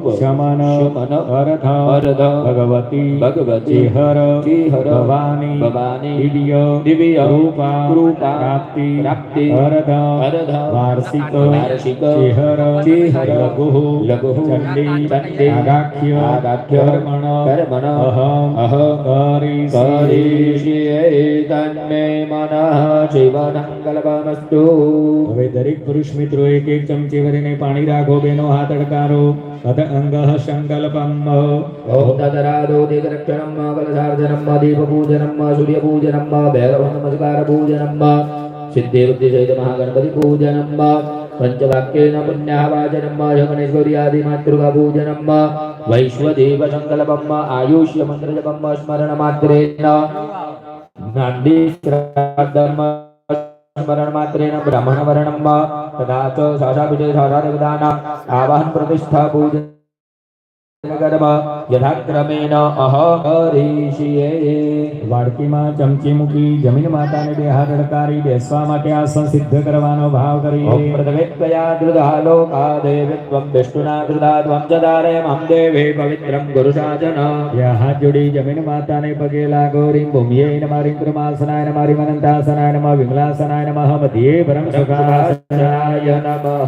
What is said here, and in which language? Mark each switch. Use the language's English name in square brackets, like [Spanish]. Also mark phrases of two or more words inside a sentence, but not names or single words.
[Sanskrit] शमन अर्ध अर्ध भगवती भगवती हर भवानी भवानी दिव्य रूपा रूपा प्राप्ति प्राप्ति अर्ध अर्ध वार्षिक वार्षिक चेहर लघु लघु चंडी चंडी आगाख्य आगाख्य कर्मण कर्मण अहम करिष्ये तन्मे मनः जीवनं कल्पमस्तु। [Gujarati] હવે દરેક પુરુષ મિત્રો એક એક ચમચી ભરીને પાણી રાખો બેનો હાથ અડકારો [Sanskrit] અથ અંગઃ સંકલ્પમ ઓમ તદરાદો દીર્ઘરક્ષણમ કલશાર્જનમ દીપપૂજનમ સૂર્યપૂજનમ ભૈરવ નમસ્કાર પૂજનમ સિદ્ધિ બુદ્ધિ સહિત મહાગણપતિ પૂજનમ પંચવાક્યેન પુણ્યાવાચનમ ગણેશ્વર્યાદિ માતૃકા પૂજનમ વૈશ્વદેવ સંકલ્પમ આયુષ્ય મંત્ર જપમ સ્મરણ માત્રેણ નાંદી શ્રાદ્ધમ स्मरण मात्रेण ब्राह्मण वर्णम तथा च शासापीठे शासादेवतानां आवाहन प्रतिष्ठा पूजन यथाक्रमेण अहम करिष्ये। [Gujarati] વાડકીમાં ચમચી મૂકી જમીન માતાને બે હાથ અડકારી બેસવા માટે આસન સિદ્ધ કરવાનો ભાવ કરીએ। [Sanskrit] ઓમ પ્રથમેત્વયા ધૃતા લોકા દેવત્વં વિષ્ણુના ધૃતા ત્વં ચ ધારયમહં દેવે પવિત્રં ગુરુશાસન। [Gujarati] હાથ જોડી જમીન માતાને પગે લાગો [Sanskrit] રીમ ભૂમિયે નમઃ રીમ કૃમાસનાય નમઃ રીમ અનંતાસનાય નમઃ વિમલાસનાય નમઃ મધ્યે પરમ સુખાસનાય નમઃ।